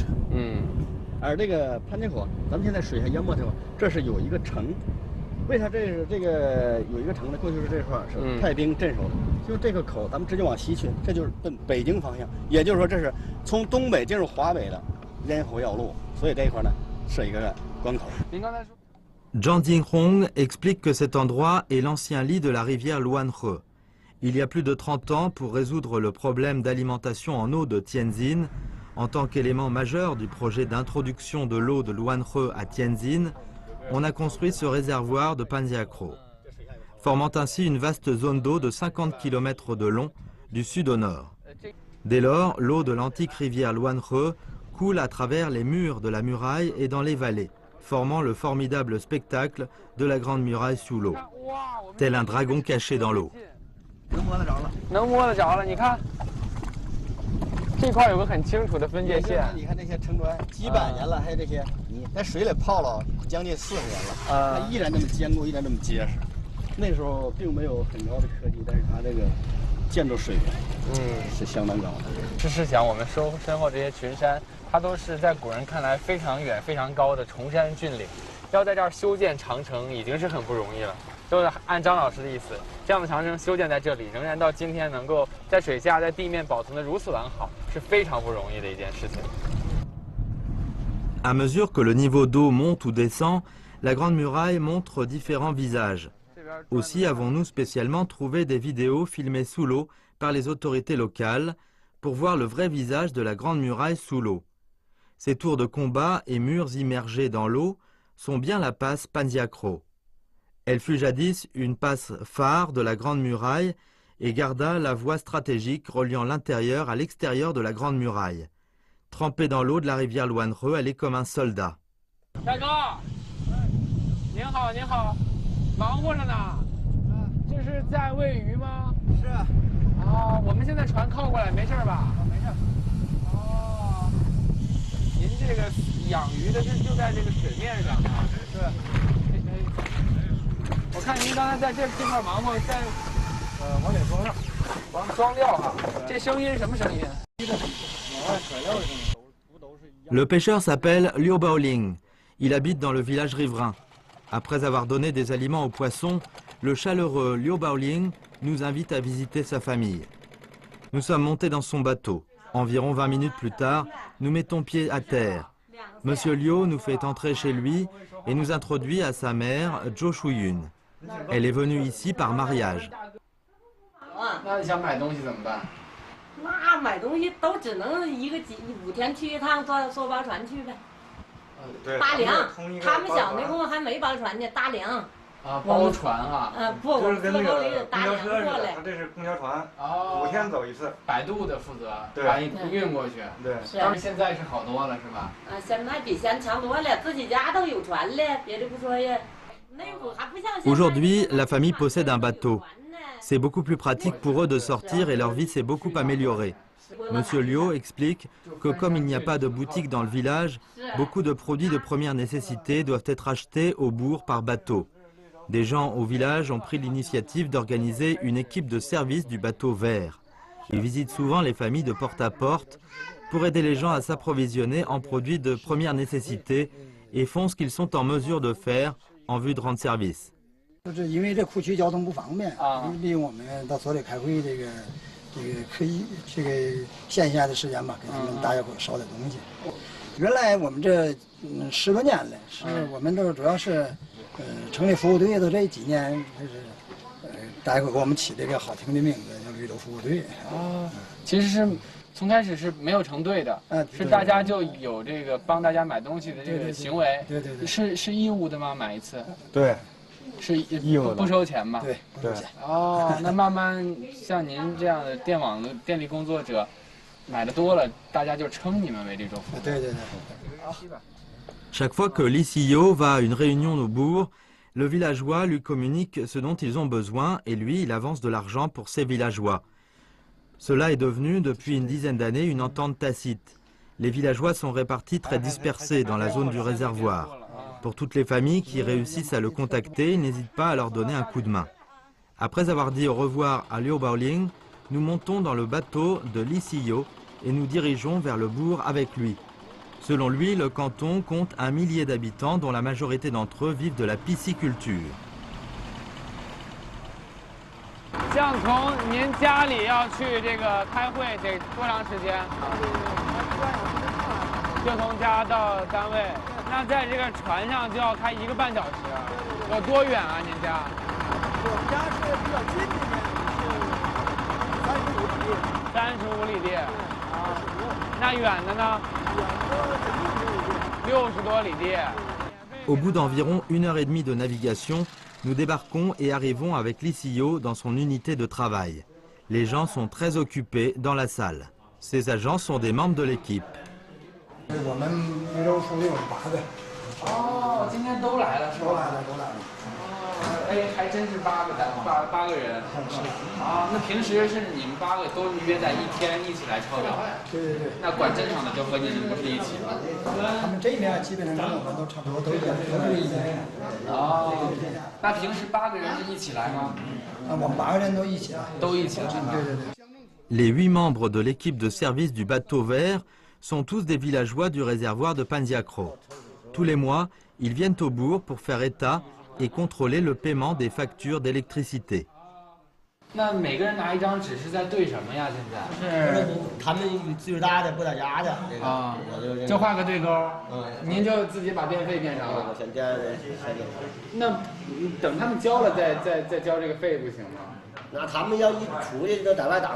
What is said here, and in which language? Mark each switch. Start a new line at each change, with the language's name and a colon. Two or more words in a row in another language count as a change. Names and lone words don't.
Chinese: 而这个潘家口，咱们现在水下淹没的地方，这是有一个城。为啥这个有一个城呢？过去是这块是派兵镇守的，就这个口，咱们直接往西去，这就是奔北京方向。也就是说，这是从东北进入华北的咽喉要路，所以这一块呢是一个关口。您刚才说，
French: Zhang Jinhong explique que cet endroit est l'ancien lit de la rivière Luanhe. Il y a plus de 30 ans, pour résoudre le problème d'alimentation en eau de Tianjin, en tant qu'élément majeur du projet d'introduction de l'eau de Luanhe à Tianjin, on a construit ce réservoir de Panjiakro, formant ainsi une vaste zone d'eau de 50 km de long, du sud au nord. Dès lors, l'eau de l'antique rivière Luanhe coule à travers les murs de la muraille et dans les vallées, formant le formidable spectacle de la Grande Muraille sous l'eau, tel un dragon caché dans l'eau.
Chinese: 能摸得着了，你看，这块有个很清楚的分界线。你看这些城砖，几百年了，还有这些泥，在水里泡了将近40年了，它依然这么坚固，依然这么结实。那时候并没有很高的科技，但是它这个建筑水平，是相当高的。试想，我们身后这些群山，它都是在古人看来非常远、非常高的崇山峻岭，要在这儿修建长城已经是很不容易了。就是按张老师的意思，这样的长城修建在这里，仍然到今天能够在水下、在地面保存得如此完好，是非常不容易的一件事情。
French: À mesure que le niveau d'eau monte ou descend, la Grande Muraille montre différents visages. Aussi avons-nous spécialement trouvé des vidéos filmées sous l'eau par les autorités locales pour voir le vrai visage de la Grande Muraille sous l'eau. Ces tours de combat et murs immergés dans l'eau sont bien la passe Panziacro. Elle fut jadis une passe phare de la Grande Muraille et garda la voie stratégique reliant l'intérieur à l'extérieur de la Grande Muraille. Trempée dans l'eau de la rivière Luanhe, elle est comme un soldat.
Chinese: 大哥，您好，您好，忙活着呢。这是在喂鱼吗？是。哦，我们现在船靠过来，没事吧？没事。哦，您这个养鱼的就在这个水面上啊？是。我看您刚才在这块忙活，在往里装料，装料哈。这声音什么声音？
French: Le pêcheur s'appelle Liu Baoling. Il habite dans le village riverain. Après avoir donné des aliments aux poissons, le chaleureux Liu Baoling nous invite à visiter sa famille. Nous sommes montés dans son bateau. Environ 20 minutes plus tard, nous mettons pied à terre. Monsieur Liu nous fait entrer chez lui et nous introduit à sa mère, Zhou Shuyun. Elle est venue ici par mariage.
Chinese: 那想买东西怎么办？那买东西都只能5天去一趟，坐包船去呗。搭粮，他们小那会儿还没包船呢，搭粮。啊，包船啊。不，我们跟那个公交车似的，他这是公交船，5天走一次。摆渡的负责，把你运过去。对。但是现在是好多了，是吧？现在比先强多了，自己家都有船了，别的不说呀。那会儿还不像现在。
French: Aujourd'hui, la famille possède un bateau. C'est beaucoup plus pratique pour eux de sortir et leur vie s'est beaucoup améliorée. Monsieur Liu explique que comme il n'y a pas de boutique dans le village, beaucoup de produits de première nécessité doivent être achetés au bourg par bateau. Des gens au village ont pris l'initiative d'organiser une équipe de service du bateau vert. Ils visitent souvent les familles de porte à porte pour aider les gens à s'approvisionner en produits de première nécessité et font ce qu'ils sont en mesure de faire en vue de rendre service.
Chinese: 就是因为这库区交通不方便啊，利用我们到所里开会可以这个线下的时间吧，给他们大家伙捎点东西。原来我们这10多年了，是我们都主要是成立服务队的这几年，就是大家伙给我们起了一个好听的名字，叫绿洲服务队。啊，其实是从开始是没有成队的，是大家就有这个帮大家买东西的这个行为。对对对。是义务的吗？买一次？对。 是不收钱吧？对对。哦，那慢慢像您这样的电网的电力工作者，买的多了，大家就称你们为绿洲服务。对对对。
French: Chaque fois que l'ICIO va à une réunion au bourg, le villageois lui communique ce dont ils ont besoin et lui, il avance de l'argent pour ses villageois. Cela est devenu, depuis une dizaine d'années, une entente tacite. Les villageois sont répartis très dispersés dans la zone du réservoir. Pour toutes les familles qui réussissent à le contacter, il n'hésite pas à leur donner un coup de main. Après avoir dit au revoir à Liu Baoling, nous montons dans le bateau de l'ICIO et nous dirigeons vers le bourg avec lui. Selon lui, le canton compte 1 millier d'habitants dont la majorité d'entre eux vivent de la pisciculture.
Chinese: 像从您家里要去这个开会得多长时间？就从家到单位。那在这个船上就要开1个半小时，有多远啊？您家？我们家是比较近的，是35里地。35里地。啊，那远的呢？60多里地。
French: Au bout d'environ 1h30 de navigation, nous débarquons et arrivons avec l'ICIO dans son unité de travail. Les gens sont très occupés dans la salle. Ces agents sont des membres de l'équipe.
Chinese: 我们绿洲服务有8个。哦，今天都来了是吧？都来了。哦，哎，还真是8个人。啊，那平时是你们8个都约在一天一起来抄表？对对对。那管正场的就和你们不是一起吗？他们这边基本上跟我们都差不多，都是一天。哦，那平时8个人是一起来吗？我们8个人都一起来。都一起来。对对对。
French: Les 8 membres de l'équipe de service du bateau vert sont tous des villageois du réservoir de Panziacro. Tous les mois, ils viennent au bourg pour faire état et contrôler le paiement des factures d'électricité.
Chinese: 那每个人拿一张纸是在对什么呀？现在是他们最大的不到家的啊，就画个对勾。您就自己把电费变上了。我先交的。那等他们交了再交这个费不行吗？